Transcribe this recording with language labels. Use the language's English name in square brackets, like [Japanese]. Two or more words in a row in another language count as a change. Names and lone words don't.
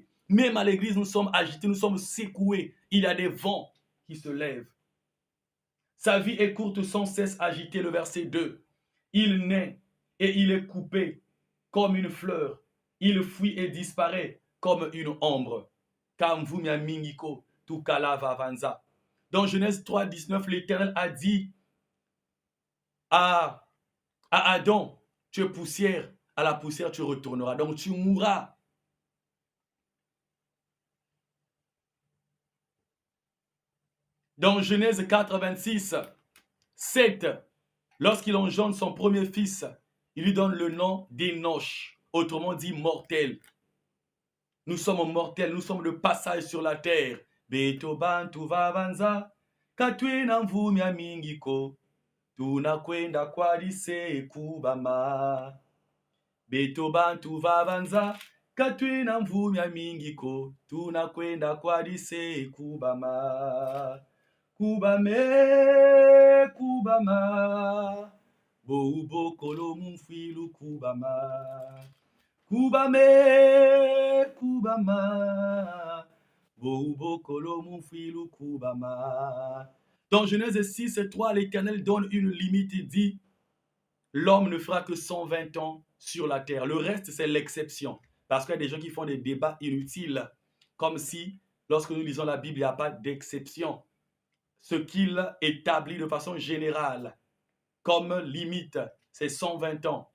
[French] Même à l'église, nous sommes agités, nous sommes secoués. Il y a des vents qui se lèvent. Sa vie est courte, sans cesse agitée, le verset 2. Il naît et il est coupé comme une fleur. Il fuit et disparaît comme une ombre. [Kongo] Kamvumya mingiko tukala vavanza. [French] Dans Genèse 3, 19, l'Éternel a dit à Adam, tu es poussière, à la poussière tu retourneras, donc tu mourras. Dans Genèse 4, 26, 7, lorsqu'il engendre son premier fils, il lui donne le nom d'Enoch, autrement dit mortel. Nous sommes mortels, nous sommes de passage sur la terre. [Kongo] Beto bantu vavanza, katwina mvumya mingiko, tunakwenda kwadise kubama. Beto bantu vavanza, katwina mvumya mingiko, tunakwenda kwadise kubama. Kubame, kubama, bobo kolo mumfilu kubama. Kubame, kubama, bobo kolo mumfilu kubama. [French] Dans Genèse 6, 3, l'Éternel donne une limite, il dit, l'homme ne fera que 120 ans sur la terre. Le reste, c'est l'exception. Parce qu'il y a des gens qui font des débats inutiles, comme si, lorsque nous lisons la Bible, il n'y a pas d'exception. Ce qu'il établit de façon générale comme limite, c'est 120 ans.